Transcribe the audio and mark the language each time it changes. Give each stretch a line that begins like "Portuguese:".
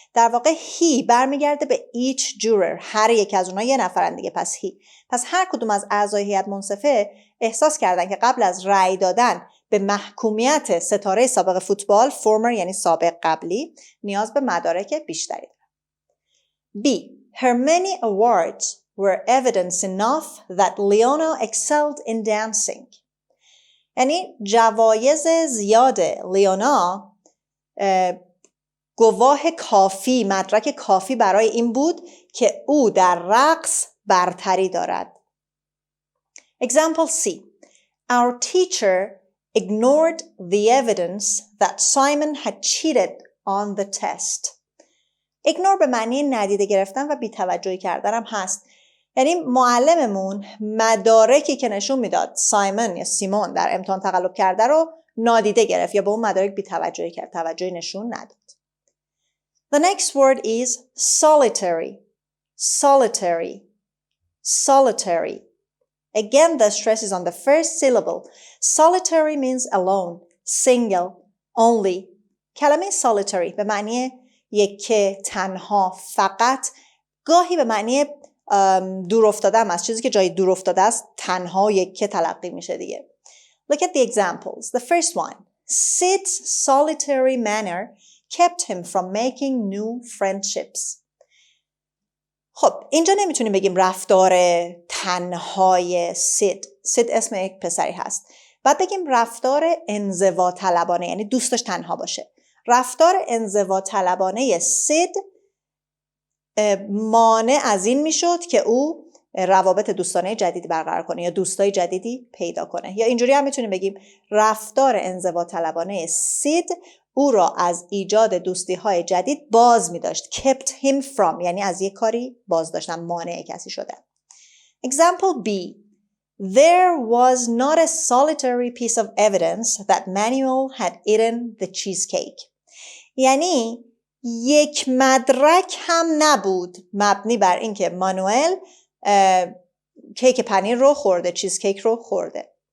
Persian: در واقع هی برمیگرده به
English: each juror،
Persian: هر یک از اونها یه نفرن دیگه، پس هی. پس هر کدوم از اعضای هیئت منصفه احساس کردن که قبل از رأی دادن به محکومیت ستاره سابق فوتبال، former یعنی سابق، قبلی، نیاز به مدارک بیشتری دارد.
English: B. Her many awards were evidence enough that Leona excelled in dancing.
Persian: یعنی جوایز زیاد لیونا گواه کافی، مدرک کافی برای این بود که او در رقص برتری دارد.
English: Example C. Our teacher ignored the evidence that Simon had cheated on the test.
Persian: Ignore به معنی ندیده گرفتن و بی‌توجهی کردن هم هست. یعنی معلممون مدارکی که نشون میداد سایمون یا سیمون در امتحان تقلب کرده رو نادیده گرفت یا به اون مدارک بی‌توجهی کرد، توجهی نشون نداد.
English: The next word is solitary. Solitary. Solitary. Again, the stress is on the first syllable. Solitary means alone, single, only.
Persian: کلمه solitary به معنی یکه، تنها، فقط، گاهی به معنی دور افتاده هم است. چیزی که جای دور افتاده است تنها یکه تلقی میشه دیگه.
English: Look at the examples. The first one. Sid's solitary manner kept him from making new friendships.
Persian: خب اینجا نمیتونیم بگیم رفتار تنهای سید اسم یک پسری هست. بعد بگیم رفتار انزوا طلبانه، یعنی دوستش تنها باشه. رفتار انزوا طلبانه سید مانع از این میشد که او روابط دوستانه جدیدی برقرار کنه یا دوستای جدیدی پیدا کنه. یا اینجوری هم میتونیم بگیم رفتار انزوا طلبانه سید او را از ایجاد دوستی های جدید باز می داشت.
English: Kept him from
Persian: یعنی از یک کاری باز داشتن، مانع کسی شدن.
English: Example B. There was not a solitary piece of evidence that Manuel had eaten the cheesecake.
Persian: یعنی یک مدرک هم نبود مبنی بر اینکه مانوئل کیک پنیر رو خورده، چیزکیک رو خورده.